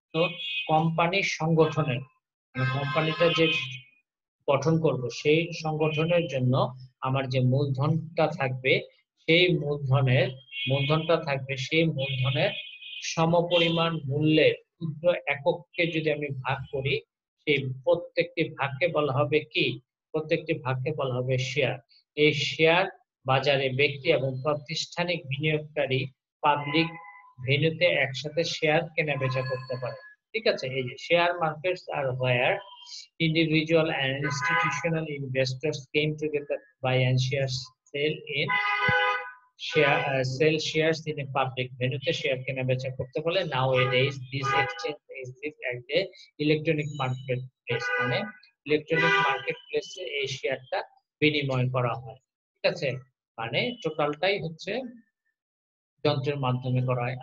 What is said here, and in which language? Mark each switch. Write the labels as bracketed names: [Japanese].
[Bangla] তো কোম্পানির সংগঠনের, কোম্পানিটা যে গঠন করব, সেই সংগঠনের জন্য আমার যে মূলধনটা থাকবে, সেই মূলধনটা থাকবে সেই মূলধনের সমপরিমাণ মূল্যের ক্ষুদ্র এককে যদি আমি ভাগ করি, সেই প্রত্যেকটি ভাগকে বলা হবে কি? প্রত্যেকটি ভাগকে বলা হবে শেয়ার। এই শেয়ার বাজারে ব্যক্তি এবং প্রাতিষ্ঠানিক বিনিয়োগকারী পাবলিক ভেন্যুতে একসাথে শেয়ার কেনাবেচা করতে পারে। ঠিক আছে, এই যে [English] share markets are where individual and institutional investors came together to buy and sell in sell shares in a public venue [Bangla] তে শেয়ার কেনা বেচা করতে বলে। [English] Nowadays this exchange exists as a electronic marketplace, [Bangla] মানে ইলেকট্রনিক মার্কেটপ্লেসে এই শেয়ারটা বিনিময় করা হয়। ঠিক আছে, মানে টোটালটাই হচ্ছে যন্ত্রের মাধ্যমে করা হয়।